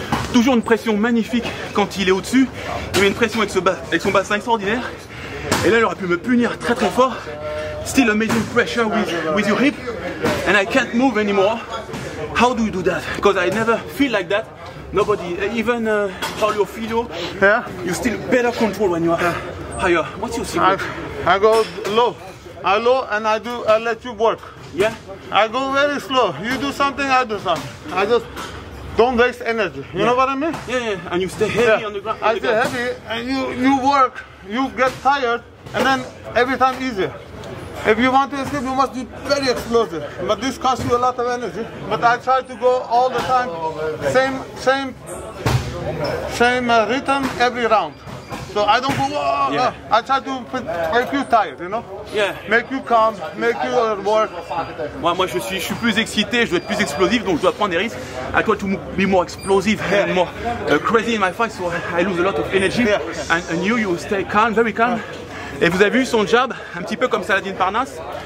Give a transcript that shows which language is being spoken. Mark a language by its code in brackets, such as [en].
[fr] Toujours une pression magnifique quand il est au-dessus. Il met une pression avec son bassin extraordinaire. Et là, il aurait pu me punir très très fort. [en] Still amazing pressure with your hip. And I can't move anymore. How do you do that? Because I never feel like that. Nobody, even Paulo Filho, Yeah. you still better control when you are higher. What's your secret? I go low. I low and I let you work. Yeah? I go very slow. You do something, I do something. I just don't waste energy. You know what I mean? Yeah, yeah. And you stay heavy on the ground. I stay heavy and you work, you get tired, and then every time easier. If you want to escape, you must be very explosive. But this costs you a lot of energy. But I try to go all the time, same rhythm every round. So I don't go, whoa, Yeah. I try to make you tired, you know? Yeah. Make you calm, make you work. [fr] Moi je suis plus excité, je dois être plus explosif, donc je dois prendre des risques. [en] I try to be more explosive and more crazy in my fight, so I lose a lot of energy. And you stay calm, very calm. [fr] Et vous avez vu son jab, un petit peu comme Saladin Parnasse.